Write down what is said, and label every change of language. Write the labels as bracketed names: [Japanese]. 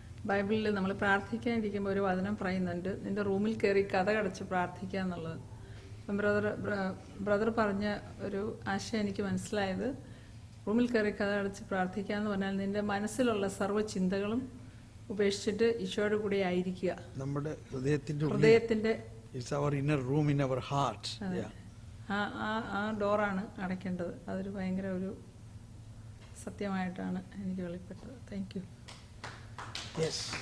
[Malayalam] ബൈബിളിൽ നമ്മൾ പ്രാർത്ഥിക്കാനിരിക്കുമ്പോൾ ഒരു വചനം പറയുന്നുണ്ട്, നിന്റെ റൂമിൽ കയറി കഥ കടച്ച് പ്രാർത്ഥിക്കുക എന്നുള്ളത്. അപ്പം ബ്രദർ പറഞ്ഞ ഒരു ആശയം എനിക്ക് മനസ്സിലായത്, റൂമിൽ കയറി കഥ കടച്ച് പ്രാർത്ഥിക്കുക എന്ന് പറഞ്ഞാൽ നിന്റെ മനസ്സിലുള്ള സർവ്വ ചിന്തകളും ഉപേക്ഷിച്ചിട്ട് ഈശോയുടെ കൂടെ ആയിരിക്കുക. നമ്മുടെ ഹൃദയത്തിന്റെ [English] It's our inner room in our heart. Yeah. [Malayalam] ആ ഡോറാണ് അടയ്ക്കേണ്ടത്. അതൊരു ഭയങ്കര ഒരു സത്യമായിട്ടാണ് എനിക്ക് വെളിപ്പെട്ടത്. [English] Thank you. Yes.